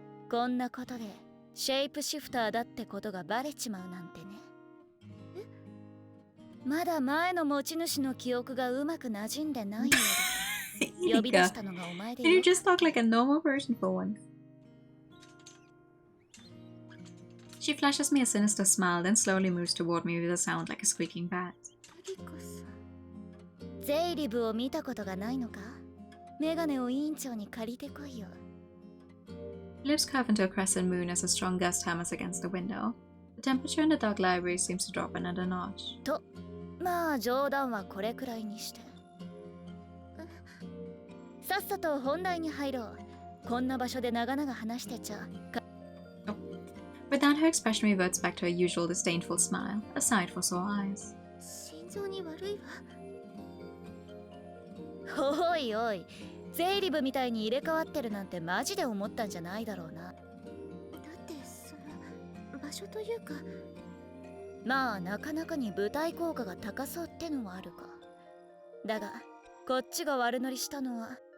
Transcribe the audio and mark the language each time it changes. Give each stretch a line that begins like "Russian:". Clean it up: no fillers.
Japanese: こんなことでシェイプシフターだってことがバレちまうなんてね。まだ前の持ち主の記憶がうまく馴染んでないようだ。呼び出したのがお前でよ。
English: Can you just talk like a normal person for once? She flashes me a sinister smile, then slowly moves toward me with a sound like a squeaking bat.
Japanese: ゼイリブを見たことがないのか？メガネを委員長に借りてこいよ。
English: Lips curve into a crescent moon as a strong gust hammers against the window. The temperature in the dark library seems to drop another notch.
Japanese: と、まあ冗談はこれくらいにして。さっさと本題に入ろう。こんな場所で長々話してちゃ。
English: With that, her expression reverts back to her usual disdainful smile, a sight for sore eyes.
Japanese: 心臓に悪いわ。おいおい。ゼイリブみたいに入れ替わってるなんてマジで思ったんじゃないだろうな。ってその場所というか、まあなかなかに舞台効果が高そうってのはあるか。だがこっちが悪乗りしたのは。